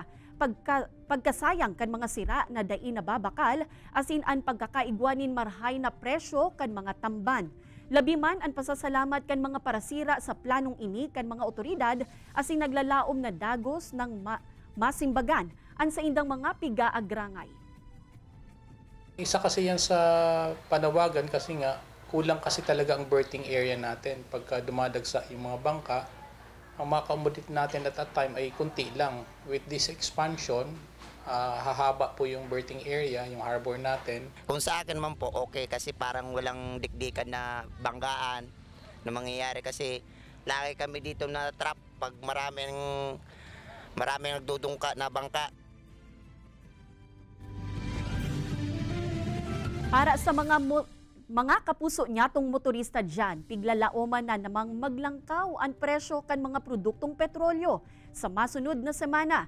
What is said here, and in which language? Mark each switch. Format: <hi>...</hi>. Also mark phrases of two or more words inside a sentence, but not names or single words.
<bik>Pagkasayang kan mga sira na dai nababakal asin ang pagkakaigwanin marhay na presyo kan mga tamban. Labi man ang pasasalamat kan mga parasira sa planong ini kan mga otoridad asin naglalaom na dagos ng masimbagan ang sa indang mga piga-agrangay.</bik> <tl>Isa kasi yan sa panawagan kasi nga kulang kasi talaga ang berthing area natin. Pagka dumadagsa yung mga bangka, ang maka-accommodate natin</tl> <en>at that time</en> <tl>ay kunti lang.</tl> <en>With this expansion,</en> <tl>hahaba po yung berthing area, yung harbor natin. Kung sa akin man po, okay kasi parang walang dikdikan na banggaan na mangyayari kasi lagi kami dito na trap pag maraming nagdudungka na bangka.</tl> <bik>Para sa mga kapuso nyatong motorista dyan, piglalaoman na namang maglangkaw ang presyo kan mga produktong petrolyo sa masunod na semana.</bik>